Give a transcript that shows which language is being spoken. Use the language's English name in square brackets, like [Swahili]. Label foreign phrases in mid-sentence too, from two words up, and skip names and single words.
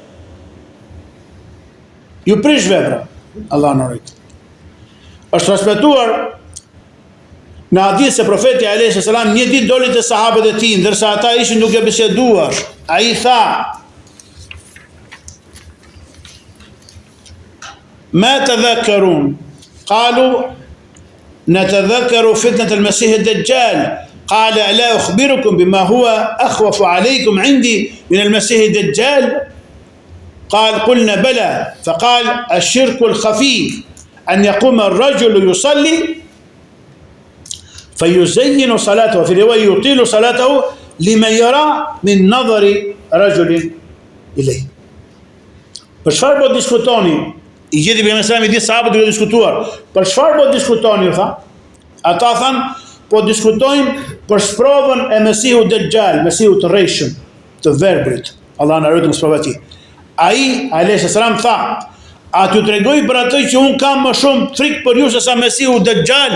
[Albanian] Ju prish vepra. Allah na ruaj. Është transmetuar në hadith se profeti [Arabic] عليه السلام [Albanian] një ditë doli te sahabët e tij, ndërsa ata ishin duke biseduar. Ai tha: [Arabic] "ما تذاكرون?" Qalu: "نتذكر فتنة المسيح الدجال." قال: "ألا أخبركم بما هو أخوف عليكم عندي من المسيح الدجال؟" قال: "قلنا بلى." فقال: "الشرك الخفي أن يقوم الرجل يصلي فيزين صلاته، وفي رواية يطيل صلاته لمن يرى من نظر رجل إليه." [Albanian] Për çfarë po diskutoni? I gjeti për mesami di sahabët duke diskutuar. Për çfarë po diskutoni, tha? Ata thanë, po diskutojmë për sprovën e Mesihut Dejjal, Mesihut të rrejshëm, të verbrit. Allah na ruaj nga sprova e tij. Ai [Arabic] عليه السلام [Albanian] tha: "A t'ju tregoj për atë që un kam më shumë frikë për ju se sa Mesihu Dejjal?"